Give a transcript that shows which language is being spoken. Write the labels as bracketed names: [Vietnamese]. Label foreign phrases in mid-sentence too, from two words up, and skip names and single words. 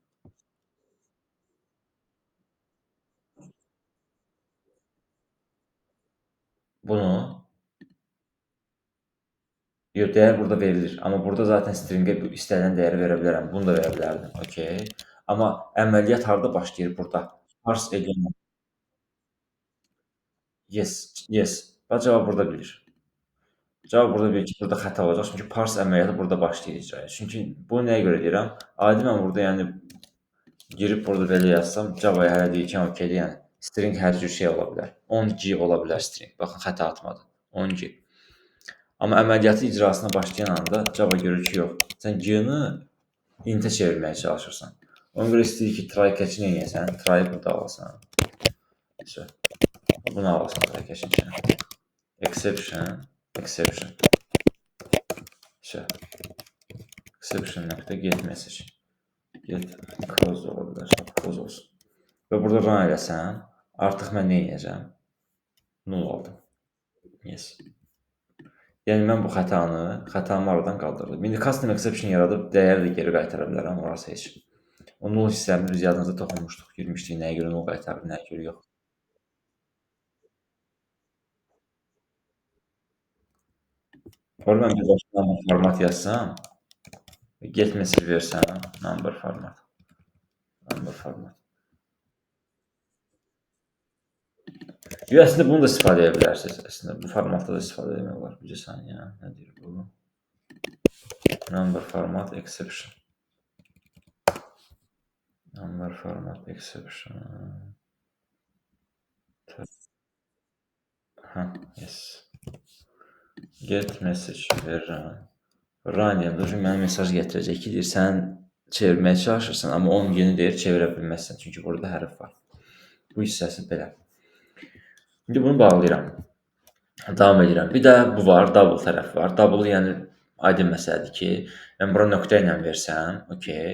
[Azerbaijani] Bunu. Yox, dəyər burada verilir. Amma burada zaten stringə istənilən dəyəri verə bilərəm. Bunu da verə bilərdim. Okey. Amma əməliyyat harda başlayır burada? [English] Parse element. Yes, yes. [Azerbaijani] Bax, cavab burada bilir. Cavab burada bilir ki, burada xəta olacaq. Çünki parse əməliyyatı burada başlayır icraya. Çünki bunu nəyə görə deyirəm? Adi mən burada yəni girib burada belə yazsam, Java-ya hələ deyir ki, okeydir, yəni string hər cür şey ola bilər. 10G ola bilər string. Baxın, xəta atmadı. 10G. Amma əməliyyatı icrasına başlayan anda Java görür ki, yox, sən G-ni int-ə çevirməyə çalışırsan. Ona görə istəyir ki, [English] try catch-i [Azerbaijani] neyəsən? Try burada alasan. İşte, bunu alasan [English] try catch-in [Azerbaijani] içine. [English] Exception, exception. İşte, exception.get message. Get close [Azerbaijani] ola bilər. Close olsun. Və burada run eləsən, artıq mən nə edəcəm? Null aldım. Yes. Yəni mən bu xətamı aradan qaldırdım. İndi [English] custom exception [Azerbaijani] yaradıb dəyər də geri qaytara bilərəm, orası heç. O null hissəsini biz yadınıza toxunmuşduq, girmişdik, nəyə görə null qaytarır, nəyə görə yox. Orada mən bir başqa [English] number format [Azerbaijani] yazsam, [English] get message [Azerbaijani] versəm, [English] number format. Number format. [Azerbaijani] Əslində bunu da istifadə edə bilərsiniz. Əslində bu formatda da istifadə etmək olar. Bir saniyə, nə deyir bu? [English] Number format exception. Number format exception. Yes. [Azerbaijani] Get message verirəm. Run deyəndə mənə mesaj gətirəcək ki, deyir, sən çevirməyə çalışırsan, amma onun yeni deyir, çevirə bilməzsən. Çünki burada hərf var. Bu hissəsi belə. İndi bunu bağlayıram. Davam edirəm. Bir də bu var, double tərəf var. Double yəni aydın məsələdir ki, mən bura nöqtə ilə versəm, okey.